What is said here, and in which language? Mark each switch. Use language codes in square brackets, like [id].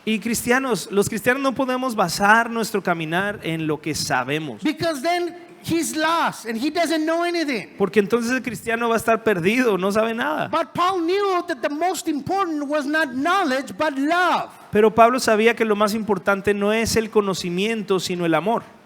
[es] Y los cristianos no podemos basar nuestro caminar en lo que sabemos, [en] Because then he's lost and he doesn't know anything. [es] porque entonces el cristiano va a estar perdido, no sabe nada. [en] But Paul knew that the most important was not knowledge, but love. [es] Pero Pablo sabía que lo más importante no es el conocimiento, sino el amor.